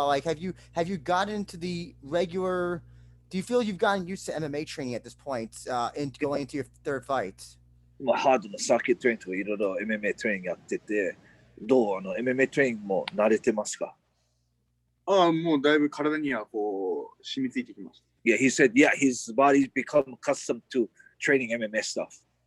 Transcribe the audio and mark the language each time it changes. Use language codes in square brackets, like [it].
[en] Like, have you gotten into the regular? Do you feel you've gotten used to MMA training at this point, in going into your 3rd fight? [ja] ハードなサーキットトレーニングとかいろいろ MMA トレーニングやってて、どうMMA トレーニングも慣れてますか？もうだいぶ体にはこう染みついてきました。 [en] Yeah, he said, his body's become accustomed to training MMA stuff.